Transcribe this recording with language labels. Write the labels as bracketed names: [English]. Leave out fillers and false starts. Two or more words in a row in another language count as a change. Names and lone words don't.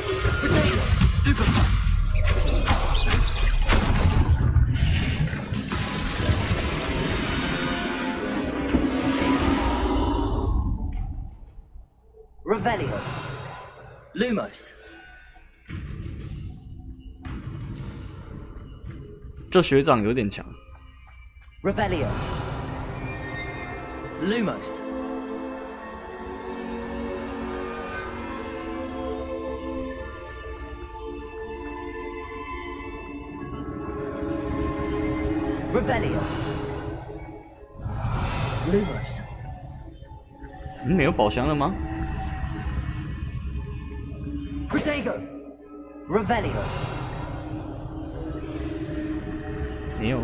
[Latin] Revelio. Lumos. [Chinese] 这学长有点强。 [Latin] Revelio. Lumos. Revelio. Lumos. [Chinese] 没有宝箱了吗 [Latin] Protego. Revelio. [Chinese] 没有。